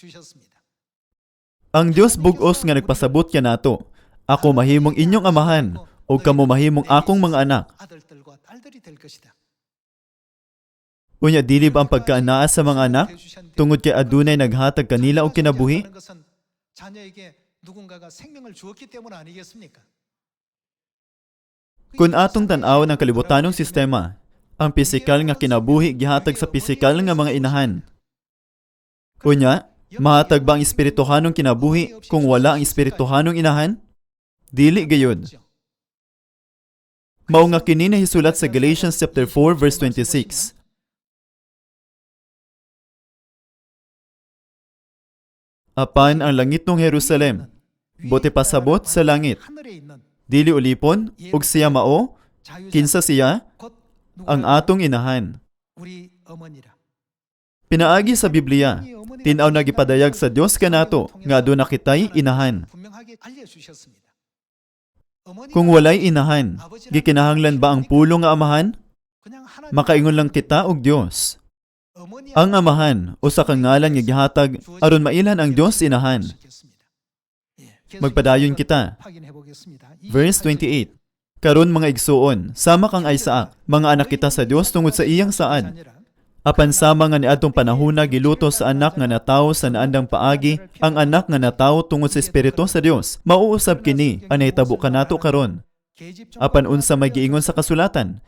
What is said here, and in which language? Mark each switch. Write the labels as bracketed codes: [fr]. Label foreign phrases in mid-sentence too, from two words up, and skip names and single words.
[ceb] Ang Dios bug-os nga nagpasabot kanato. Ako mahimong inyong amahan, o kamo mahimong akong mga anak. Unya dili ba ang pagkaanaa sa mga anak? Tungod kay adunay naghatag kanila og kinabuhi? [ko] 누군가가 생명을 주었기 때문 아니겠습니까? [ceb] Kung atong tan-aw ng kalibutanong sistema, ang pisikal nga kinabuhi gihatag sa pisikal nga mga inahan. Unya, mahatag ba ang espirituhanong kinabuhi kung wala ang espirituhanong inahan? Dili gayud. Mao nga kini nahisulat sa Galatians chapter 4 verse 26. Apan ang langitong Jerusalem, bote pasabot sa langit, [ko] 하늘에 있는 [ceb] dili ulipon, ug siya mao, kinsa siya, [ko] 곧 [ceb] ang atong inahan. [ko] 우리 어머니라. [ceb] Pinaagi sa Biblia, tinaw na gipadayag sa Dios kanato nga aduna kitay inahan. [ko] 분명하게 알려주셨습니다. [ceb] Kung walay inahan, gikinahanglan ba ang pulong nga amahan? [ko] 그냥 하나님 [ceb] Makaingon lang kita og Dios. [ko] 어머니 [ceb] Ang amahan usa ka ngalan nga gihatag aron mailhan ang Dios inahan. Magpadayon kita. [ko] 확인해 보겠습니다. [ceb] Verse 28. Karon mga igsuon, sama kang Isaac, mga anak kita sa Dios tungod sa iyang saad. Apan sama nga niadtong panahona giluto sa anak nga natawo sa naandang paagi, ang anak nga natawo tungod sa espiritu sa Dios. Mauusab kini ang nahitabo kanato karon. Apan unsa may giingon sa kasulatan?